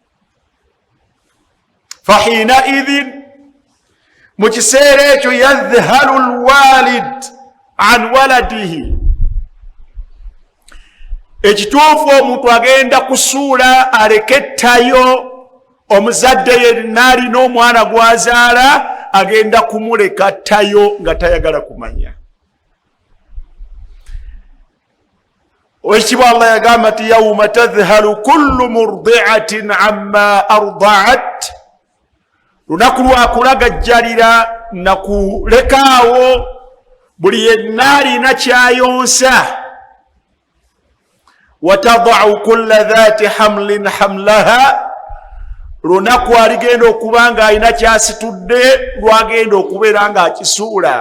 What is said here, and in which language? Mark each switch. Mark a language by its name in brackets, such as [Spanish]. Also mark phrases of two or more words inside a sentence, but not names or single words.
[Arabic] فحينئذ, [Ganda] mu kiseera ekyo [Arabic] يذهل الوالد عن ولده, [Ganda] ekituufu omuntu agenda kusuula alekettayo omuzadde yenna n'omwana gwazaala agenda kumuleka ttayo nga tayagala kumanya. Ekitiibwa Allah yagamba nti [Arabic] يوم تذهل كل مرضعة عما أرضعت, [Ganda] lunaku lwakulagajjalira nakulekaawo buli yenna alina kyayonsa. [Arabic] وتضع كل ذات حمل حملها, [Ganda] lunaku aligenda okuba nga alina kyasitudde lwagenda okubeera nga akisuula.